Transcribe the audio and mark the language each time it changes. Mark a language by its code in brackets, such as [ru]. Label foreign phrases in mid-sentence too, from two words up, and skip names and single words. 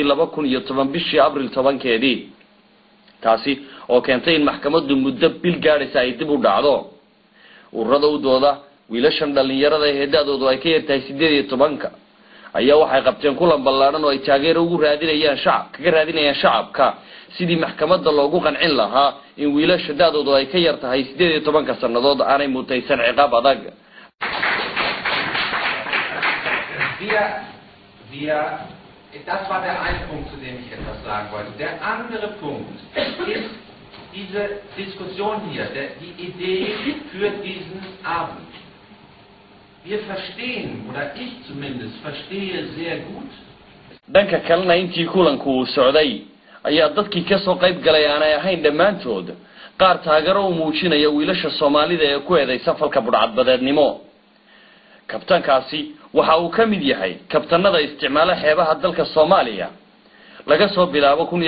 [so] 2010 bishii Abriil 10keedii taasi oo keentay in maxkamaddu muddo bil gaadhaysa ay dib u dhacdo ururada u dooda wiilashan dhalinyarada ee heedadoodu ay ka yartahay 18 ayaa waxay qabteen kulan ballaaran oo ay taageero ugu raadinayaan shacabka sidii maxkamadda loogu qancin lahaa in wiilasha dadoodu ay ka yartahay 18 sanadood aanay mutaysan ciqaab adag [de] Das war der eine Punkt, zu dem ich etwas sagen wollte. Der andere Punkt ist diese Diskussion hier, die Idee für diesen Abend. Wir verstehen, oder ich zumindest verstehe sehr gut. [so] Danka kalena intii kulanku socday ayaa dadkii ka soo qayb galay aanay ahayn dhamaantood qaar taageero u muujinaya wiilasha Soomaalida ee ku eedeysan falka Budhcadbadeednimo kabtankaasi waxa uu ka mid yahay kabtanada isticmaala xeebaha dalka Soomaaliya laga soo bilaabo